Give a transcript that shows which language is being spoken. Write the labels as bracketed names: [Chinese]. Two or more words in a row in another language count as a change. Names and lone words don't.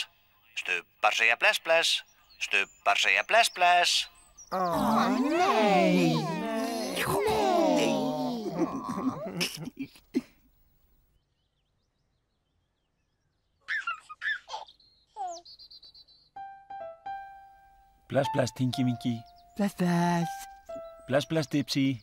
[Icelandic] Stubbar segja bless bless. Stubbar segja bless bless. Nei. Bless, bless, Tingi Vingi. Bless, bless. Bless, bless, Dipsy.